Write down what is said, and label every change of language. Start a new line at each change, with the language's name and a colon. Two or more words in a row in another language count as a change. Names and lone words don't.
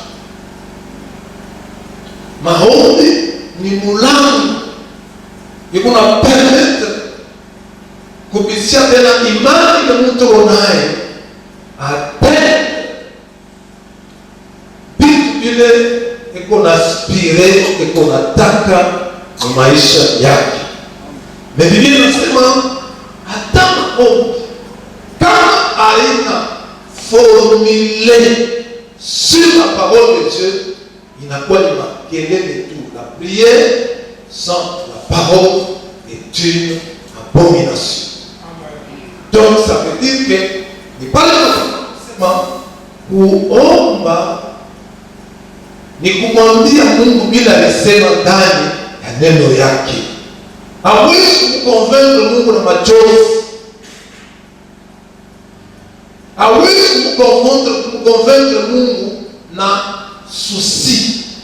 Swahili: Maombi ni mulango iku na permit kupitia tena imani na mtu unaye atende vitu vile iko na spire iko nataka ni maisha yake. Na Biblia inasema hata maombi kama haina
French: formule sur la parole de Dieu
Swahili: inakuwa ni makelele tu.
French: La prière sans la parole est une abomination. Donc ça veut dire que
Swahili: ni pale tunasema kuomba ni kumwambia Mungu bila alisema ndani ya neno yake. Hawezi kuconvaincre Mungu na machozi. Hawezi kuconvaincre Mungu na souci.